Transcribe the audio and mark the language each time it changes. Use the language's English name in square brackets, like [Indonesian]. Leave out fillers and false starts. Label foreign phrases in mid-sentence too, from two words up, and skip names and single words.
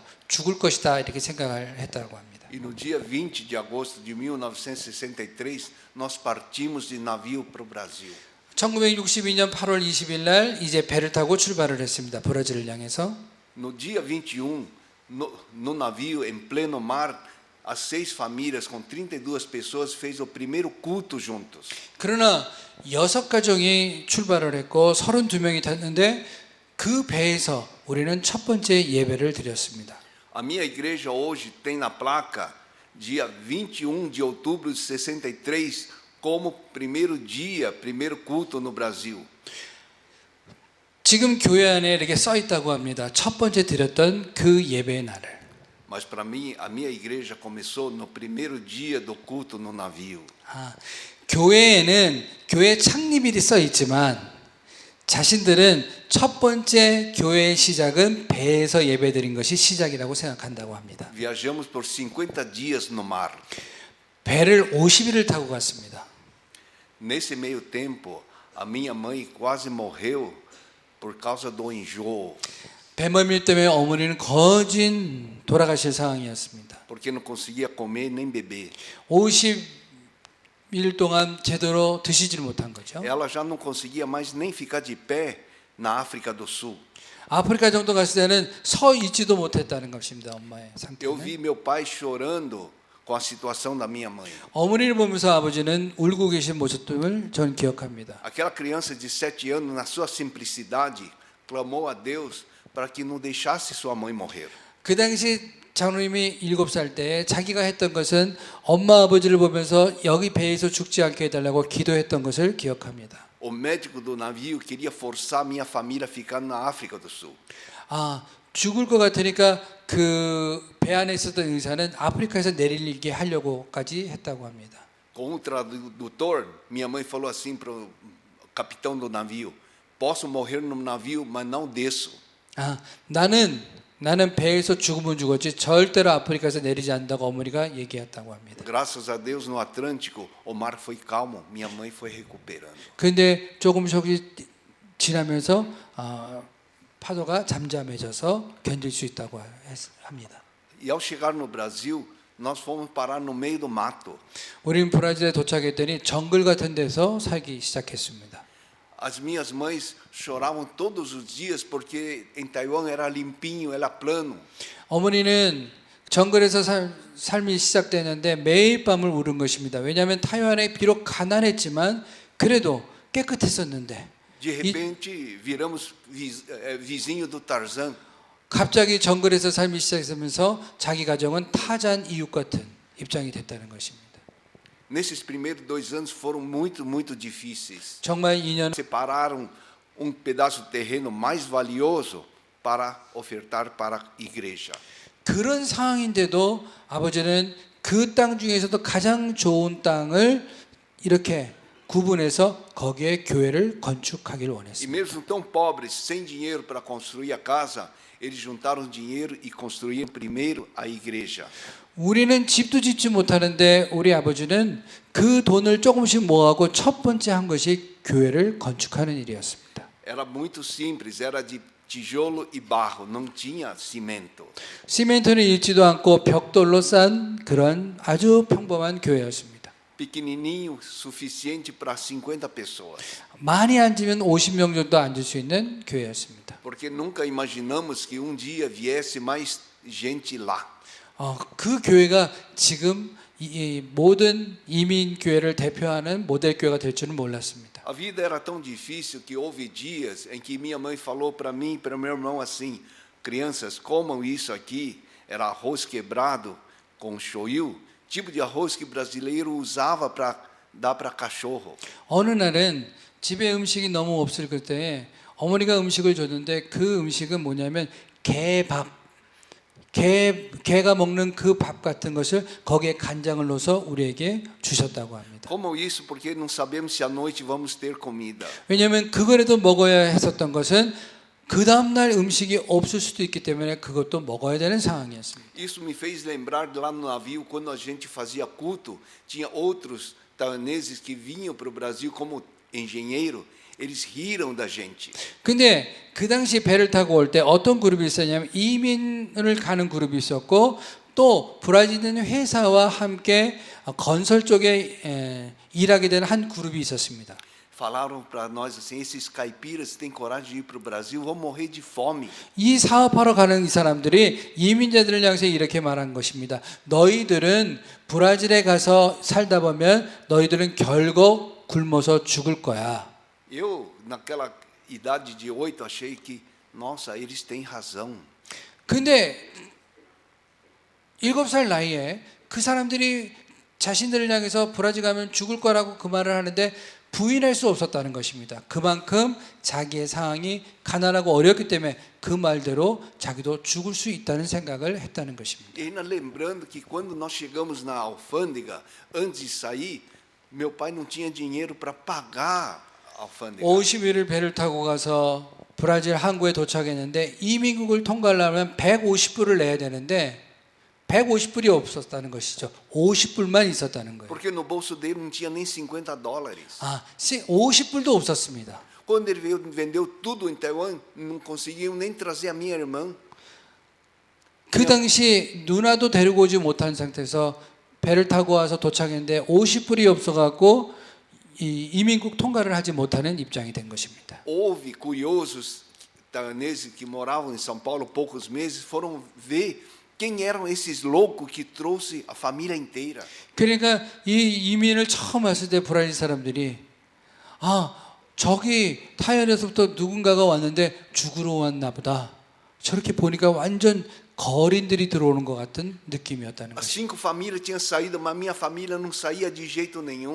[Korean] 죽을 것이다. 이렇게 생각을 했다고 합니다. [Portuguese] E no dia 20 de agosto de 1963, nós partimos de navio para o Brasil. [Korean] 1962년 8월 20일 날 이제 배를 타고 출발을 했습니다. 브라질을 향해서. [Portuguese] No dia 21, no navio, em pleno mar, as 6 famílias com 32 pessoas fez o primeiro culto juntos. [Korean] 그러나 6가정이 출발을 했고 32명이 탔는데 그 배에서 우리는 첫 번째 예배를 드렸습니다. [Portuguese] A minha igreja hoje tem na placa dia 21 de outubro de 63 como primeiro dia, primeiro culto no Brasil. [Korean] 지금 교회 안에 이렇게 써 있다고 합니다. 첫 번째 드렸던 그 예배의 날을. [Portuguese] Mas para mim, a minha igreja começou no primeiro dia do culto no navio. [Korean] 교회에는 교회 창립일이 써 있지만 자신들은 첫 번째 교회의 시작은 배에서 예배드린 것이 시작이라고 생각한다고 합니다. [Portuguese] Viajamos por 50 dias no mar. [Korean] 배를 50일을 타고 갔습니다. [Portuguese] Nesse meio tempo, a minha mãe quase morreu por causa do enjoo, [Korean] 배멀미 때문에 어머니는 거진 돌아가실 상황이었습니다. [Portuguese] porque não conseguia comer nem beber. [Korean] 50일 동안 제대로 드시질 못한 거죠. [Portuguese] Ela já não conseguia mais nem ficar de pé na África do Sul. [Korean] 아프리카 정도 갔을 때는 서 있지도 못했다는 것입니다. 엄마의 [Portuguese] Eu vi [Korean] 상태는. [Portuguese] meu pai chorando com a situação da minha mãe. [Korean] 어머니를 보면서 아버지는 울고 계신 모습을 저는 기억합니다. [Portuguese] Aquela criança de 7 anos, na sua simplicidade, clamou a Deus para que não deixasse sua mãe morrer. [Korean] 그 당시 장로님이 7살 때 자기가 했던 것은 엄마 아버지를 보면서 여기 배에서 죽지 않게 해달라고 기도했던 것을 기억합니다. [Portuguese] O médico do navio queria forçar minha família a ficar na África do Sul. [Korean] 죽을 것 같으니까 그 배 안에 있었던 의사는 아프리카에서 내리게 하려고까지 했다고 합니다. [Portuguese] Com o tradutor, minha mãe falou assim para o capitão do navio: posso morrer no navio, mas não desço. [Korean] 나는 배에서 죽으면 죽었지 절대로 아프리카에서 내리지 않는다고 어머니가 얘기했다고 합니다. [Portuguese] Graças a Deus no Atlântico o mar foi calmo, minha mãe foi recuperando. [Korean] 근데 조금씩 지나면서 파도가 잠잠해져서 견딜 수 있다고 합니다. [Portuguese] E ao chegar no Brasil, nós fomos parar no meio do mato. [Korean] 우리는 브라질에 도착했더니 정글 같은 데서 살기 시작했습니다. As minhas mães choravam todos os dias porque em Taiwan era limpinho, era plano. 어머니는 정글에서 삶이 시작되는데 매일 밤을 울은 것입니다. 왜냐하면 타이완에 비록 가난했지만 그래도 깨끗했었는데 [Portuguese] De repente, viramos vizinho do Tarzan. [Korean] 갑자기 정글에서 삶이 시작되면서 자기 가정은 타잔 이웃 같은 입장이 됐다는 것입니다. [Portuguese] Nesses primeiros 2 anos foram muito difíceis. [Korean] 정말 2년 [Portuguese] Separaram um pedaço de terreno mais valioso para ofertar para a igreja. [Korean] 그런 상황인데도 아버지는 그 땅 중에서도 가장 좋은 땅을 이렇게 구분해서 거기에 교회를 건축하기를 [Portuguese] E [Korean] 원했습니다. [Portuguese] mesmo tão pobres, sem dinheiro para construir a casa, eles juntaram dinheiro e construíram primeiro a igreja. [Korean] 우리는 집도 짓지 못하는데 우리 아버지는 그 돈을 조금씩 모아고 첫 번째 한 것이 교회를 건축하는 일이었습니다. [Portuguese] Era muito simples, era de tijolo e barro, não tinha cimento. [Korean] 시멘트는 있지도 않고 벽돌로 싼 그런 아주 평범한 교회였습니다. [Portuguese] Pequenininho, suficiente para 50 pessoas. [Korean] 많이 앉으면 50명 정도 앉을 수 있는 교회였습니다. [Portuguese] Porque nunca imaginamos que um dia viesse mais gente lá. [Korean] 그 교회가 지금 이 모든 이민 교회를 대표하는 모델 교회가 될 줄은 몰랐습니다. [Portuguese] A vida era tão difícil que houve dias em que minha mãe falou para mim e para meu irmão assim: crianças, comam isso aqui. Era arroz quebrado com shoyu, tipo de arroz que brasileiro usava para dar para cachorro. [Korean] 어느 날은 집에 음식이 너무 없을 그때 어머니가 음식을 줬는데 그 음식은 뭐냐면 개밥, 개가 먹는 그 밥 같은 것을 거기에 간장을 넣어서 우리에게 주셨다고 합니다. [Portuguese] Comam isso porque não sabemos se à noite vamos ter comida. [Korean] 왜냐하면 그거라도 먹어야 했었던 것은 그 다음날 음식이 없을 수도 있기 때문에 그것도 먹어야 되는 상황이었습니다. [Portuguese] Isso me fez lembrar lá no navio, quando a gente fazia culto, tinha outros taiwaneses que vinham para o Brasil como engenheiro, eles riram da gente. [Korean] 근데 그 당시 배를 타고 올 때 어떤 그룹이 있었냐면 이민을 가는 그룹이 있었고 또 브라질인 회사와 함께 건설 쪽에 일하게 된 한 그룹이 있었습니다. [Portuguese] falaram para nós assim: esses caipiras têm coragem de ir para o Brasil, vão morrer de fome. [Korean] 이 사업하러 가는 이 사람들이 이민자들을 향해서 이렇게 말한 것입니다. 너희들은 브라질에 가서 살다 보면 너희들은 결국 굶어서 죽을 거야. [Portuguese] Eu, naquela idade de 8, achei que, nossa, eles têm razão. [Korean] 근데 7살 나이에 그 사람들이 자신들을 향해서 브라질 가면 죽을 거라고 그 말을 하는데 부인할 수 없었다는 것입니다. 그만큼 자기의 상황이 가난하고 어렵기 때문에 그 말대로 자기도 죽을 수 있다는 생각을 했다는 것입니다. [Portuguese] E ainda lembrando que quando nós chegamos na alfândega, antes de sair, meu pai não tinha dinheiro para pagar a alfândega. [Korean] 50일을 배를 타고 가서 브라질 항구에 도착했는데 이민국을 통과하려면 150불을 내야 되는데 150불이 없었다는 것이죠. 50불만 있었다는 거예요. [Portuguese] Porque no bolso dele não tinha nem $50. [Korean] 아, 50불도 없었습니다. [Portuguese] Quando ele veio, vendeu tudo em Taiwan, não conseguiu nem trazer a minha irmã. [Korean] 그 당시 누나도 데리고 오지 못한 상태에서 배를 타고 와서 도착했는데 50불이 없어갖고 이 이민국 통과를 하지 못하는 입장이 된 것입니다. [Portuguese] Houve curiosos taiwaneses que moravam em São Paulo poucos meses, foram ver quem eram esses loucos que trouxe a família inteira. [Korean] 그러니까 이 이민을 처음 왔을 때 브라질 사람들이 저기 타이완에서부터 누군가가 왔는데 죽으러 왔나 보다. 저렇게 보니까 완전 거린들이 들어오는 것 같은 느낌이었다는 [Portuguese] As [Korean] 거죠. [Portuguese] 5 famílias tinham saído, mas minha família não saía de jeito nenhum.